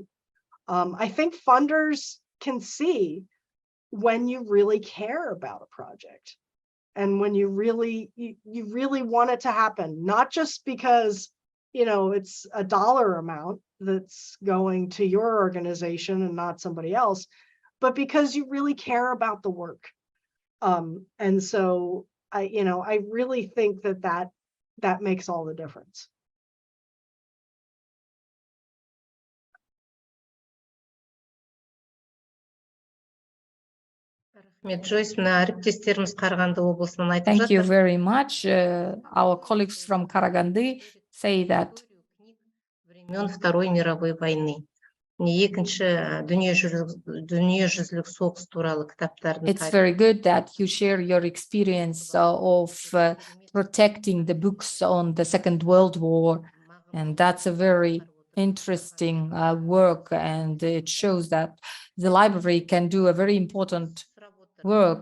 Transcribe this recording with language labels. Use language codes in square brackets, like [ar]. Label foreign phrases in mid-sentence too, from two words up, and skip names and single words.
[en] I think funders can see when you really care about a project and when you really want it to happen, not just because, it's a dollar amount that's going to your organization and not somebody else, but because you really care about the work. And so I really think that makes all the difference. [kk] Джойс, мына әріптестеріміз Қарағанды облысынан айтып [en] Thank you [kk] жатыр. [en] very much. Our colleagues from Karaganda say that [ru] Времен Второй мировой войны. [kk] Екінші дүниежүзілік соғыс туралы кітаптарын. [en] it's very good that you share your experience of protecting the books on the Second World War. And that's a very interesting work. And it shows that the library can do a very important work.